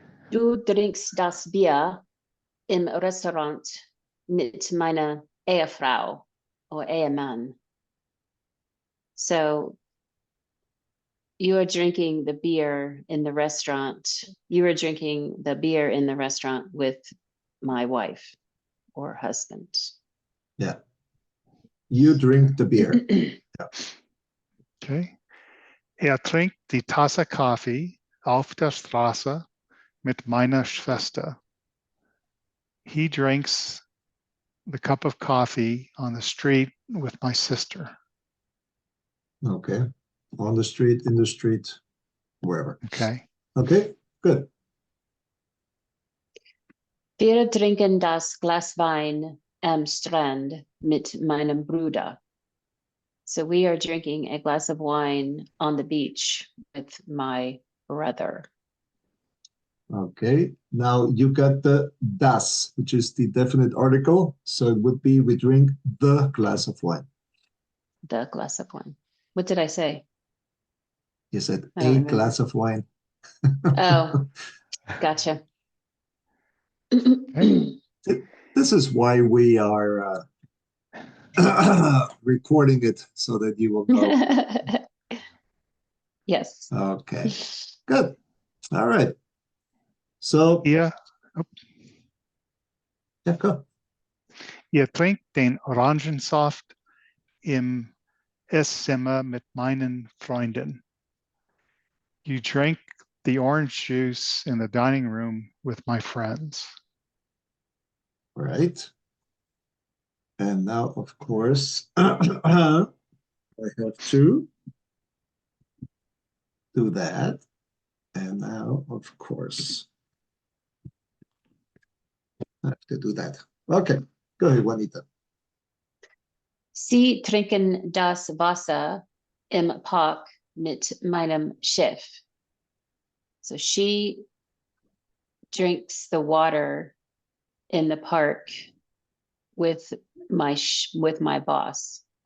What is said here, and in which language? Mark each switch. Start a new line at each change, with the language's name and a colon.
German: Du trinkst das Bier im Restaurant mit meiner Ehefrau
English: or
German: Ehemann.
English: So you are drinking the beer in the restaurant. You are drinking the beer in the restaurant with my wife or husband. Yeah. You drink the beer. Yeah. Okay.
German: Trinkt die Tasse Kaffee auf der Straße mit meiner Schwester.
English: He drinks the cup of coffee on the street with my sister. Okay. On the street, in the street, wherever. Okay. Okay, good.
German: Wir trinken das Glas Wein am Strand mit meinem Bruder.
English: So we are drinking a glass of wine on the beach with my brother. Okay, now you got the das, which is the definite article. So it would be we drink the glass of wine. The glass of wine. What did I say? You said I don't a remember. glass of wine. Oh, gotcha. Okay. This is why we are recording it so that you will know. Yes. Okay, good. All right. So,
German: Ihr
English: go.
German: trinkt den Orangensaft im Esszimmer mit meinen Freunden.
English: You drink the orange juice in the dining room with my friends. Right. And now, of course, I have to do that. And now, of course, I have to do that. Okay, go ahead, Juanita.
German: Sie trinken das Wasser im Park mit meinem Chef.
English: So she drinks the water in the park with my boss.